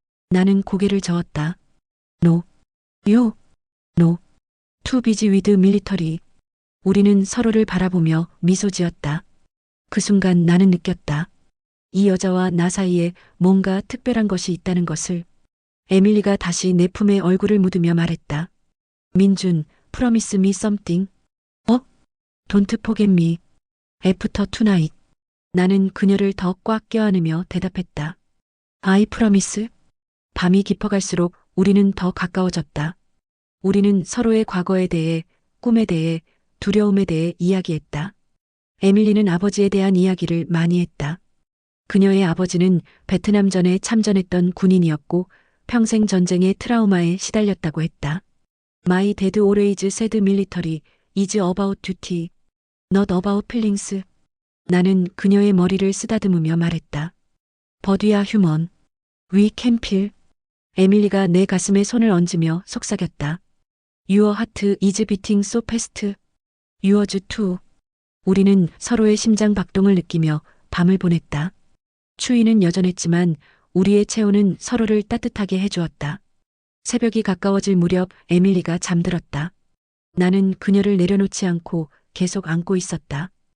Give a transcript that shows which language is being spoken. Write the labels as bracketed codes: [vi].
[ko] 나는 고개를 저었다. [en] No. You? No. Too busy with military. [ko] 우리는 서로를 바라보며 미소 지었다. 그 순간 나는 느꼈다. 이 여자와 나 사이에 뭔가 특별한 것이 있다는 것을. 에밀리가 다시 내 품에 얼굴을 묻으며 말했다. [en] 민준, promise me something. 어? Don't forget me. After tonight. [ko] 나는 그녀를 더 꽉 껴안으며 대답했다. [en] I promise. [ko] 밤이 깊어갈수록 우리는 더 가까워졌다. 우리는 서로의 과거에 대해, 꿈에 대해, 두려움에 대해 이야기했다. 에밀리는 아버지에 대한 이야기를 많이 했다. 그녀의 아버지는 베트남전에 참전했던 군인이었고 평생 전쟁의 트라우마에 시달렸다고 했다. [en] My dad always said military is about duty, not about feelings. [ko] 나는 그녀의 머리를 쓰다듬으며 말했다. [en] But we are human. We can feel. [ko] 에밀리가 내 가슴에 손을 얹으며 속삭였다. [en] Your heart is beating so fast. Yours too. [ko] 우리는 서로의 심장 박동을 느끼며 밤을 보냈다. 추위는 여전했지만 우리의 체온은 서로를 따뜻하게 해주었다. 새벽이 가까워질 무렵 에밀리가 잠들었다. 나는 그녀를 내려놓지 않고 계속 안고 있었다.